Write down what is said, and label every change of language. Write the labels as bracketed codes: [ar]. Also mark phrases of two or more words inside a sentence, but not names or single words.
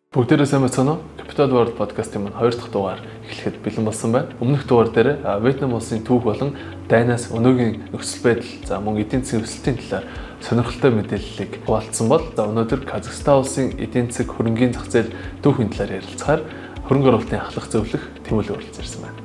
[mn] Бүгдээрээ сайн байна уу? Capital World podcast-ийн маань 2 дахь дугаар эхлэхэд бэлэн болсон байна. Өмнөх дугаар дээр Вьетнам улсын түүх болон дайнаас өнөөгийн нөхцөл байдал, мөн эдийн засгийн өсөлтийн талаар сонирхолтой мэдээллийг хуваалцсан бол өнөөдөр Казахстан улсын эдийн засаг хөрөнгийн зах зээл түүхийн талаар ярилцахаар хөрөнгө оруулалтын ахлах зөвлөх Тэмүүлэг оролцож ирсэн байна.